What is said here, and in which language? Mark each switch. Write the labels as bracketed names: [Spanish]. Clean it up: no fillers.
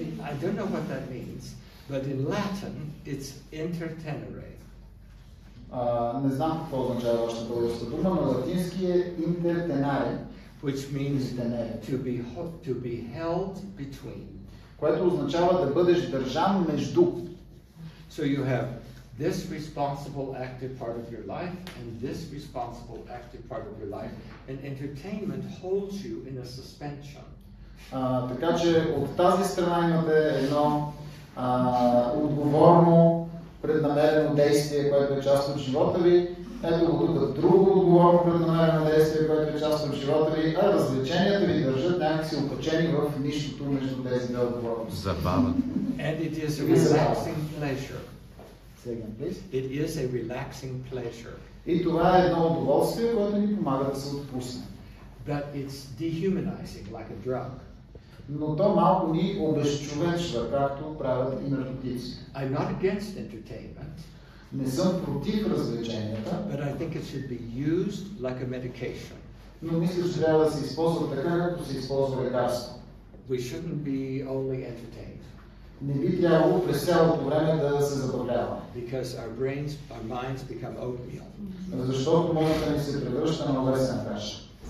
[English] I don't know what that means, but in Latin it's intertenere. [Bulgarian] Не знам какво означава вашата българска дума, но латински е intertenere, [English] which means to be held between. [Bulgarian] Което означава да бъдеш държан между. [English] So you have this responsible active part of your life and this responsible active part of your life, and entertainment holds you in a suspension. [Bulgarian] Така че от тази страна имате едно отговорно, преднамерено действие, което е част от живота ви, Ето го тук друго отговорно преднамерено действие, което е част от живота ви, а развлеченията ви държат някакси опачени в нищото между тези две отговорности. Забава. [English] And it is a relaxing pleasure. Second, please. It is a relaxing pleasure. [Bulgarian] И това е едно удоволствие, което ни помага да се отпусне. [English] But it's dehumanizing, like a drug. [Bulgarian] Но то малко ни обезчовечва, както правят и наркотици. [English] I'm not against entertainment. [Bulgarian] Не съм против развлеченията. [English] But I think it should be used like a medication. [Bulgarian] Но мисля, че трябва да се използва така, както се използва лекарство. [English] We shouldn't be only entertained. [Bulgarian] Не би трябвало през цялото време да се забавляваме. [English] Because our minds become oatmeal. [Bulgarian] Защото мозъкът ни се превръща на овесен каша.